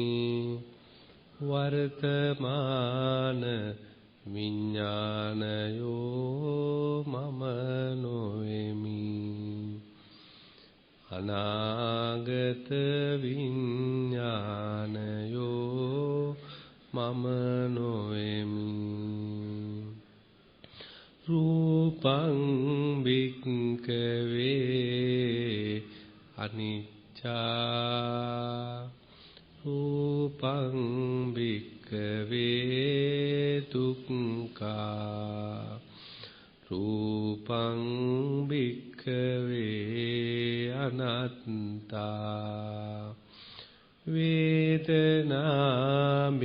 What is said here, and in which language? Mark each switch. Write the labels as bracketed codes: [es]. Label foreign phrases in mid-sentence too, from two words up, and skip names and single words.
[si] වර්තමාන විඥානයෝ මම නොවෙමි අනාගත විඥානයෝ මම නොවෙමි [pi] රූපං භික්ඛවේ අනිච්චා රූපං භික්ඛවේ දුක්ඛා රූපං භික්ඛවේ අනාත්තා වේදනා